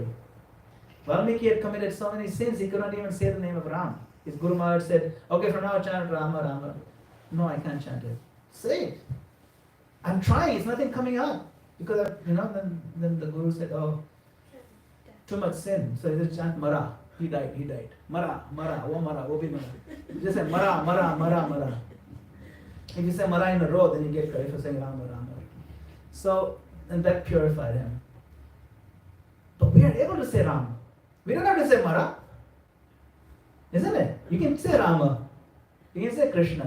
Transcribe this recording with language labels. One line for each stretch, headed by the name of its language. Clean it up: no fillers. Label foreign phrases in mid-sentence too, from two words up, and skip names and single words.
English: Valmiki had committed so many sins he could not even say the name of Ram. His Guru Maharaj said, okay, from now chant Rama, Rama. No, I can't chant it. Say it. I'm trying, it's nothing coming out. Because, then the Guru said, oh, too much sin. So he said, chant Mara. He died.
Hindi: मारा, वो भी मारा.
English: Just say Mara, Mara, Mara, Mara. If you say Mara in a row, then you get credit for saying Rama, Rama. So, and that purified him. But we are able to say Rama. We don't have to say Mara. Isn't it? You can say Rama. You can say Krishna.